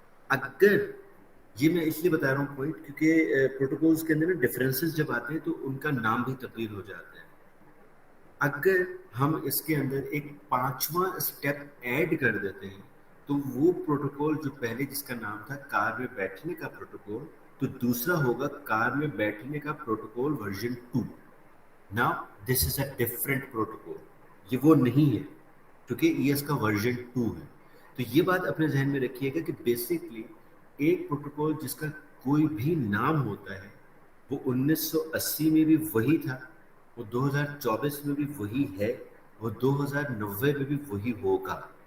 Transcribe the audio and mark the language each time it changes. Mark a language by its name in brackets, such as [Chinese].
[Urdu] اگر یہ میں اس لیے بتا رہا ہوں پوائنٹ کیونکہ پروٹوکولز کے اندر ڈفرینسز جب آتے ہیں تو ان کا نام بھی تبدیل ہو جاتا ہے. اگر ہم اس کے اندر ایک 5واں اسٹیپ ایڈ کر دیتے ہیں تو وہ پروٹوکول جو پہلے جس کا نام تھا کار میں بیٹھنے کا پروٹوکول، تو دوسرا ہوگا کار میں بیٹھنے کا protocol version 2. [English] Now this is a different protocol. [Urdu] یہ وہ نہیں ہے کیونکہ یہ اس کا ورژن 2 ہے. تو یہ بات اپنے ذہن میں رکھیے گا کہ بیسکلی ایک پروٹوکول جس کا کوئی بھی نام ہوتا ہے وہ 1980 میں بھی وہی تھا، وہ 2024 میں بھی وہی ہے، وہ 2090 میں بھی وہی ہوگا.